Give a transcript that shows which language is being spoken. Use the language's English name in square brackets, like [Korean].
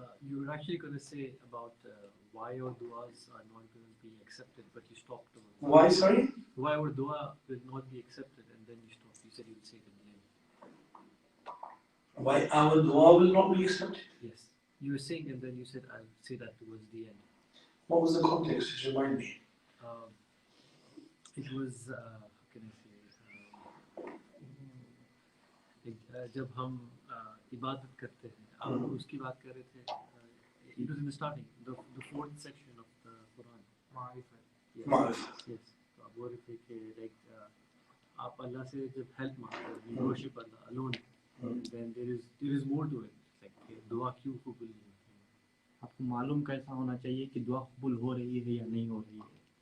[English] You were actually going to say about why your du'as are not going to be accepted, but you stopped. Why, sorry? Why our du'a will not be accepted, and then you stopped. You said you would say it at the end. Why our dua will not be accepted? Yes. You were saying, and then you said, I'll say that towards the end. What was the context? Just remind me. It was, how can I say, [Hindi] जब हम इबादत करते हैं, आप उसकी बात कर रहे थे. [English] It was in the starting, the fourth section of the Quran. Ma'rifah. Yes. [Hindi] तो आप बोल रहे थे कि like आप अल्लाह से जब help मांगते हो, [English] you worship Allah alone, then there is more to it. [Hindi] Like दुआ क्यों कबूल नहीं होती है? आपको मालूम कैसा होना चाहिए कि दुआ कबूल हो रही है या नहीं हो रही है?